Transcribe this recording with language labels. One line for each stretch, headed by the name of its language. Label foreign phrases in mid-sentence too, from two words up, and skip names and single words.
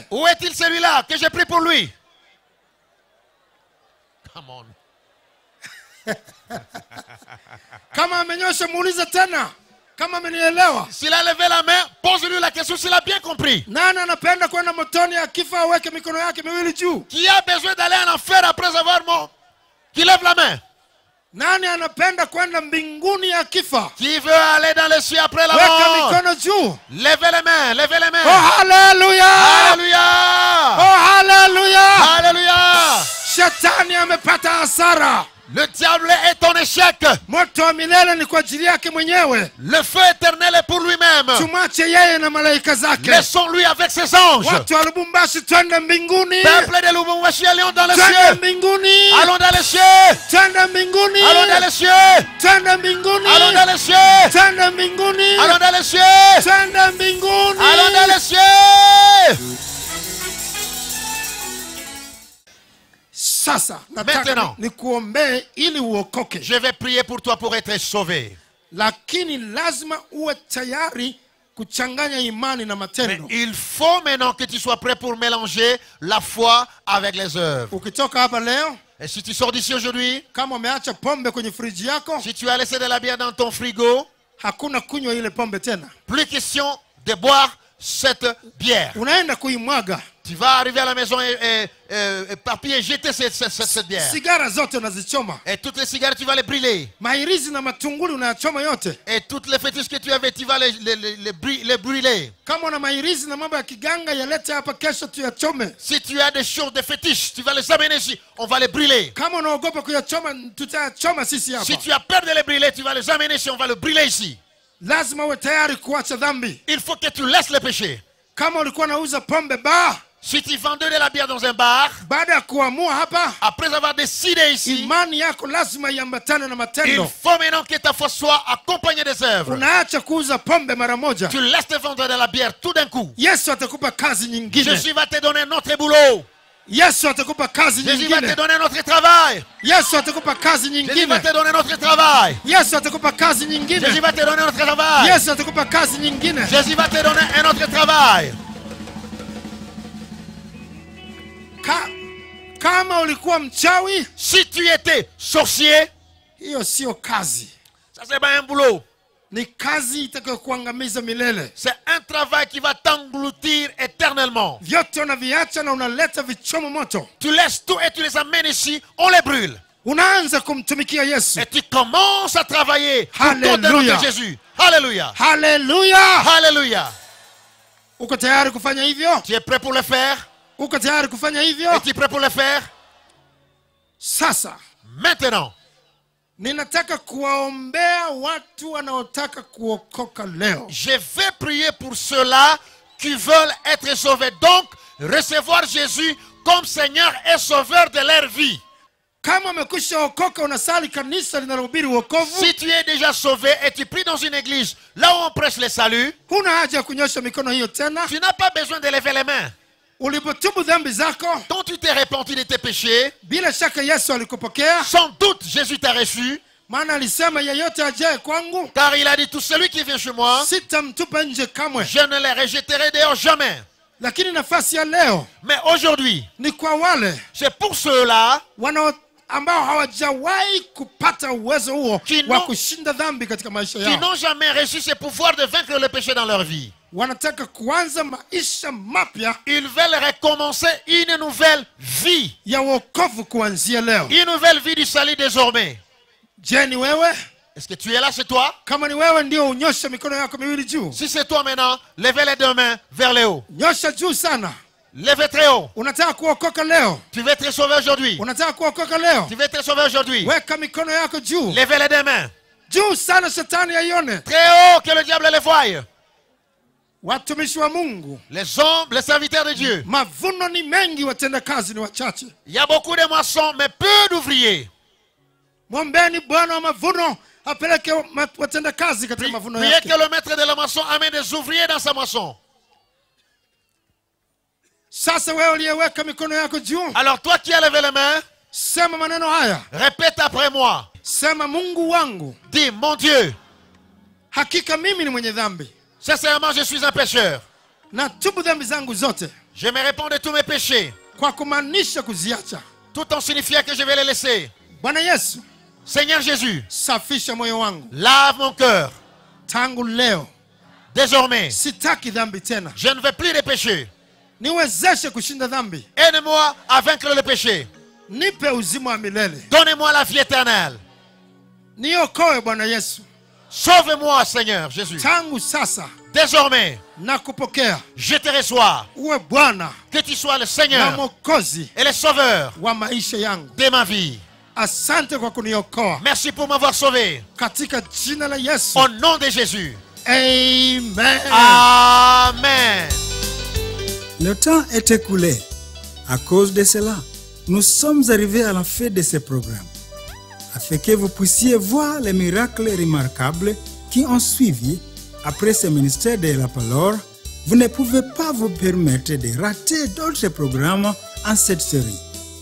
French: Où est-il celui-là que j'ai pris pour lui?
English: Come on.
Swahili: Kama amenyosha muulize tena kama amenielewa.
French: S'il a levé la main, pose-lui la question s'il a bien compris.
Swahili: Nani anapenda kwenda motoni akifa aweke mikono yake miwili juu?
French: Qui a besoin d'aller en enfer après avoir mort? Qui lève la main.
Swahili: Nani anapenda kwenda mbinguni akifa?
French: Qui veut aller dans le ciel après la
Swahili: Weka
French: mort?
Swahili: mikono juu.
French: Levez les mains, levez les mains.
Swahili: Oh haleluya!
French: Alléluia.
Swahili: Oh haleluya!
French: Alléluia.
Swahili: Shetani amepata hasara.
French: Le diable est en échec.
Swahili: Moto wa milele ni kwa ajili yake mwenyewe.
French: Le feu éternel est pour lui-même.
Swahili: Tumwache yeye na malaika zake.
French: Laissons-lui avec ses anges.
Swahili: Watu wa Lubumbashi twende mbinguni.
French: Peuple de Lubumbashi, allons dans les
Swahili: Twende
French: cieux.
Swahili: mbinguni.
French: Allons dans les cieux.
Swahili: Twende mbinguni.
French: Allons dans les cieux.
Swahili: Twende mbinguni.
French: Allons dans les cieux.
Swahili: Twende mbinguni.
French: Allons dans les cieux.
Swahili: Twende mbinguni.
French: Allons dans les cieux.
Swahili: Sasa nataka
French: Maintenant.
Swahili: nikuombee ili uokoke.
French: Je vais prier pour toi pour être sauvé.
Swahili: lakini lazima uwe tayari kuchanganya imani na
French: Mais
Swahili: matendo.
French: il faut maintenant que tu sois prêt pour mélanger la foi avec les œuvres.
Swahili: Ukitoka hapa leo,
French: Et si tu sors d'ici aujourd'hui,
Swahili: kama umeacha pombe kwenye friji yako,
French: si tu as laissé de la bière dans ton frigo,
Swahili: hakuna kunywa ile pombe tena.
French: plus question de boire cette bière.
Swahili: Unaenda kuimwaga.
French: Tu vas arriver à la maison et papier jeter cette bière.
Swahili: Sigara zote unazichoma.
French: Et toutes les cigarettes, tu vas les brûler.
Swahili: Mahirizi na matunguli unayachoma yote.
French: Et toutes les fétiches que tu avais, tu vas les brûler.
Swahili: Kama una mahirizi na mambo ya kiganga yalete hapa kesho tuyachome.
French: Si tu as des choses de fétiches, tu vas les amener ici. On va les brûler.
Swahili: Kama unaogopa kuyachoma tutayachoma sisi hapa.
French: Si tu as peur de les brûler, tu vas les amener ici. On va les brûler ici.
Swahili: Lazima uwe tayari kuacha dhambi.
French: Il faut que tu laisses le péché.
Swahili: Kama ulikuwa nauza pombe bar,
French: Si tu vendais de la bière dans un bar,
Swahili: baada ya kuamua hapa,
French: après avoir décidé ici,
Swahili: imani yako lazima iambatane na
French: il
Swahili: matendo.
French: faut maintenant que ta foi soit accompagnée des œuvres.
Swahili: Unaacha kuuza pombe mara moja.
French: Tu laisses te vendre de la bière tout d'un coup.
Swahili: Yesu atakupa kazi nyingine.
French: Jésus va te donner un autre boulot.
Swahili: Yesu atakupa kazi
French: Jésus va te
Swahili: nyingine.
French: donner un autre travail.
Swahili: Yesu atakupa kazi
French: Jésus va
Swahili: nyingine.
French: te donner un autre travail.
Swahili: Yesu atakupa kazi
French: Jésus
Swahili: nyingine.
French: va te donner un autre travail.
Swahili: Yesu atakupa kazi nyingine.
French: Jésus va te donner un autre travail.
Swahili: Kama ulikuwa mchawi,
French: Si tu étais sorcier,
Swahili: hiyo sio kazi.
French: ça c'est pas un boulot.
Swahili: Ni kazi itakayokuangamiza milele.
French: C'est un travail qui va t'engloutir éternellement.
Swahili: Vyote unaviacha na unaleta vichomo moto.
French: Tu laisses tout et tu les amènes ici, on les brûle.
Swahili: Unaanza kumtumikia Yesu.
French: Et tu commences à travailler pour ton Alléluia. de Jésus. Alléluia.
Swahili: Haleluya!
French: Alléluia.
Swahili: Uko tayari kufanya hivyo?
French: Tu es prêt pour le faire?
Swahili: Uko tayari kufanya hivyo?
French: Es-tu prêt pour le faire?
Swahili: Sasa
French: Maintenant,
Swahili: ninataka kuwaombea watu wanaotaka kuokoka leo.
French: je vais prier pour ceux-là qui veulent être sauvés. Donc, recevoir Jésus comme Seigneur et Sauveur de leur vie.
Swahili: Kama umekwisha okoka, unasali kanisa linalohubiri wokovu,
French: Si tu es déjà sauvé et tu pries dans une église, là où on prêche le salut,
Swahili: huna haja ya kunyosha mikono hiyo tena.
French: tu n'as pas besoin de lever les mains.
Swahili: Ulipotubu dhambi zako,
French: Quand tu t'es repenti de tes péchés,
Swahili: bila shaka Yesu alikupokea,
French: sans doute Jésus t'a reçu,
Swahili: maana alisema yeyote ajaye kwangu
French: car il a dit tout celui qui vient chez moi,
Swahili: sitamtupa nje kamwe.
French: je ne les rejetterai dehors jamais.
Swahili: Lakini nafasi ya leo
French: Mais aujourd'hui,
Swahili: ni kwa wale
French: c'est pour ceux-là
Swahili: ambao hawajawahi kupata uwezo huo Kino- wa kushinda dhambi katika maisha
French: qui
Swahili: yao.
French: n'ont jamais reçu ce pouvoir de vaincre le péché dans leur vie.
Swahili: Wanataka kuanza maisha mapya
French: Ils veulent recommencer une nouvelle vie.
Swahili: ya wokovu kuanzia leo.
French: Une nouvelle vie du salut désormais.
Swahili: Je, ni wewe?
French: Est-ce que tu es là, c'est toi?
Swahili: Kama ni wewe, ndio unyoshe mikono yako miwili juu.
French: Si c'est toi maintenant, levez les deux mains vers le haut.
Swahili: Nyosha juu sana.
French: Levez très haut.
Swahili: Unataka kuokoka leo?
French: Tu veux être sauvé aujourd'hui.
Swahili: Unataka kuokoka leo?
French: Tu veux être sauvé aujourd'hui.
Swahili: Weka mikono yako juu.
French: Levez les deux mains.
Swahili: Juu sana, shetani aione.
French: Très haut, que le diable les voie.
Swahili: Watumishi wa Mungu,
French: Les hommes, les serviteurs de Dieu.
Swahili: mavuno ni mengi, watenda kazi ni wachache.
French: Il y a beaucoup de moissons, mais peu d'ouvriers.
Swahili: Mwombeni Bwana wa mavuno apeleke watenda kazi katika mavuno
French: Priez
Swahili: yake.
French: que le maître de la moisson amène des ouvriers dans sa moisson.
Swahili: Sasa wewe uliyeweka mikono yako juu,
French: Alors toi qui as levé les mains,
Swahili: sema maneno haya.
French: répète après moi.
Swahili: Sema, Mungu wangu,
French: Dis, mon Dieu,
Swahili: hakika mimi ni mwenye dhambi.
French: sincèrement je suis un pécheur.
Swahili: Natubu dhambi zangu zote,
French: Je me réponds de tous mes péchés,
Swahili: kwa kumaanisha kuziacha.
French: tout en signifiant que je vais les laisser.
Swahili: Bwana Yesu,
French: Seigneur Jésus,
Swahili: safisha moyo wangu.
French: lave mon cœur.
Swahili: Tangu leo
French: Désormais,
Swahili: sitaki dhambi tena.
French: je ne veux plus de péché.
Swahili: Niwezeshe kushinda dhambi.
French: Aide-moi à vaincre le péché.
Swahili: Nipe uzima wa milele.
French: Donnez-moi la vie éternelle.
Swahili: Niokoe Bwana Yesu.
French: Sauve-moi, Seigneur Jésus.
Swahili: Tangu sasa
French: Désormais,
Swahili: nakupokea
French: je te reçois.
Swahili: uwe Bwana
French: Que tu sois le
Swahili: na
French: Seigneur
Swahili: Mwokozi
French: et le Sauveur
Swahili: wa maisha yangu.
French: de ma vie.
Swahili: Asante kwa kuniokoa
French: Merci pour m'avoir sauvé.
Swahili: katika jina la Yesu.
French: Au nom de Jésus.
Swahili: Amen.
French: Amen. Le temps est écoulé. À cause de cela, nous sommes arrivés à la fin de ce programme. Afin que vous puissiez voir les miracles remarquables qui ont suivi après ce ministère de la parole, vous ne pouvez pas vous permettre de rater d'autres programmes en cette série.